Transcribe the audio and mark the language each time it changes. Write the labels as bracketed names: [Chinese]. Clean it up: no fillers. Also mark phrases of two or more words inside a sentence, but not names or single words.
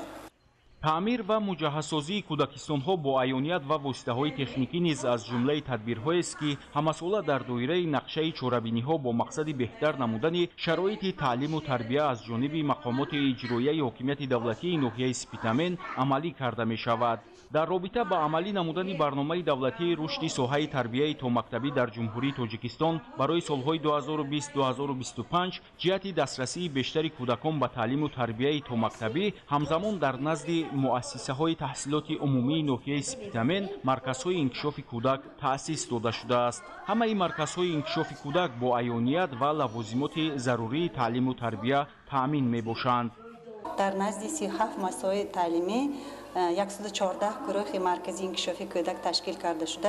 [Tajik] таъмир ва муҷаҳҳазсозии кӯдакистонҳо бо аёният ва воситаҳои техникӣ низ аз ҷумлаи тадбирҳоест ки ҳамасола дар доираи нақшаи чорабиниҳо бо мақсади беҳтар намудани шароити таълиму тарбия аз ҷониби мақомоти иҷроияи ҳокимияти давлатии ноҳияи Спитамен амалӣ карда мешавад. дар робита ба амалӣ намудани барномаи давлатии рушди соҳаи тарбияи томактабӣ дар ҷумҳурии Тоҷикистон барои солҳои 2020-2025 ҷиҳати дастрасии бештари кӯдакон ба таълиму тарбияи томактабӣ ҳамзамон дар назди муассисаҳои таҳсилоти умумии ноҳияи Спитамен марказҳои инкишофи кӯдак таъсис дода шудааст. ҳамаи марказҳои инкишофи кӯдак бо аёният ва лавозимоти зарурии таълим ва тарбия таъмин мебошанд. дар назди 37 муассисаи таълимӣ 114 гурӯҳи марказии инкишофии кӯдак ташкил карда шуда.